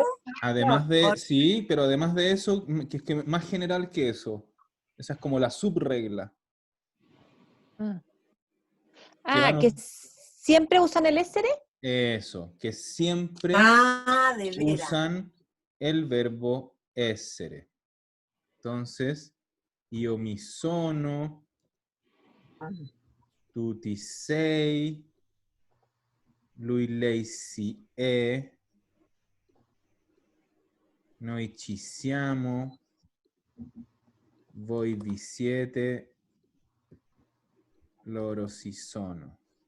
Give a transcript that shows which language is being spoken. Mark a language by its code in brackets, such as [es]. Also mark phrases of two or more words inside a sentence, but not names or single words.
[es] Además de, sí, pero además de eso, que es que más general que eso. Esa es como la subregla. Que Ah, que siempre usan el SR. Eso, que siempre De veras. usan el verbo essere. [it] Entonces, io mi sono, tu ti sei, lui lei si è, noi ci siamo, voi vi siete, loro si sono.